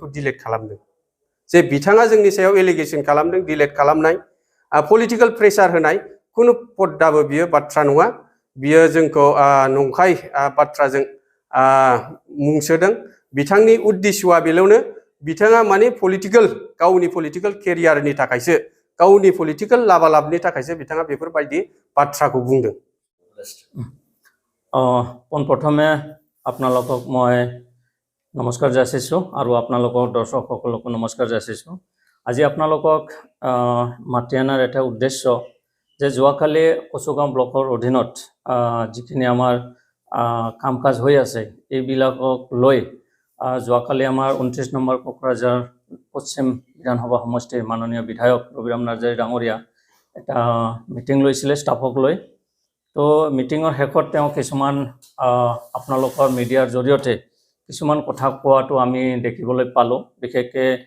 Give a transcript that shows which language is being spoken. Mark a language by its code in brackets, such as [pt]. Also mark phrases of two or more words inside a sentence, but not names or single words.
[brx] डिलेट खालामदों जे बिथाङा जोंनि सायाव एलिगेसन खालामदों डिलेट खालामनाय [en] political pressure [brx] होनाय खुनु पद्दाबो बियो बाथ्रा नङा बियो जोंखौ नंखाय बाथ्राजों मुंसोदों बिथांनि उद्देश्यआ बेल'नो बिथाङा माने गावनि पलिटिकल केरियारनि थाखायसो गावनि पलिटिकल लाबालाबनि थाखायसो बिथाङा बेफोरबायदि बाथ्राखौ बुंदों [as] পোনপ্ৰথমে আপোনালোকক মই নমস্কাৰ যাচিছোঁ আৰু আপোনালোকৰ দৰ্শকসকলকো নমস্কাৰ যাচিছোঁ আজি আপোনালোকক মাতি অনাৰ এটা উদ্দেশ্য যে যোৱাকালি কচুগাঁও ব্লকৰ অধীনত যিখিনি আমাৰ কাম কাজ হৈ আছে এইবিলাকক লৈ যোৱাকালি আমাৰ 29 নম্বৰ কোকৰাঝাৰ পশ্চিম বিধানসভা সমষ্টিৰ মাননীয় বিধায়ক ৰবিৰাম নাৰ্জাৰী ডাঙৰীয়া এটা মিটিং লৈছিলে ষ্টাফক লৈ তো মিটিঙৰ শেষত তেওঁ কিছুমান আপোনালোকৰ মিডিয়াৰ জৰিয়তে কিছুমান কথা কোৱাটো আমি দেখিবলৈ পালোঁ বিশেষকৈ